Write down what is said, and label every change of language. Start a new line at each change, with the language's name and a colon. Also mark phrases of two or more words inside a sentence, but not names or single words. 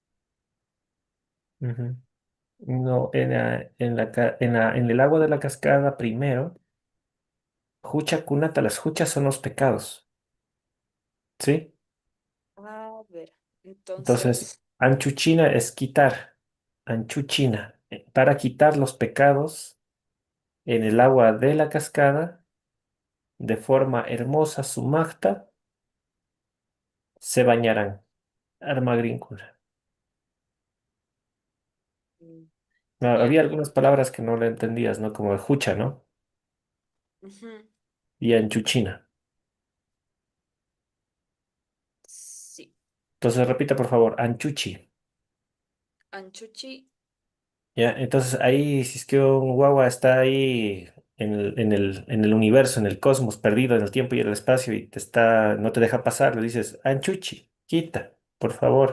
Spanish: ujú, no, en el agua de la cascada primero,
Quechua: Jucha Kunata,
Spanish: las juchas son los pecados, ¿sí? a ver, Entonces, entonces, Anchuchina es quitar, Anchuchina, para quitar los pecados en el agua de la cascada, de forma hermosa, sumacta, se bañarán. Armagríncula. mm, Ah, ya, había algunas palabras que no le entendías, ¿no? Como jucha, ¿no? ujú, Y anchuchina. sí, Entonces repita, por favor, anchuchi. Anchuchi, ¿Ya? Entonces ahí, si es que un guagua está ahí en el universo, en el cosmos, perdido en el tiempo y el espacio y no te deja pasar, le dices, anchuchi, quita, por favor.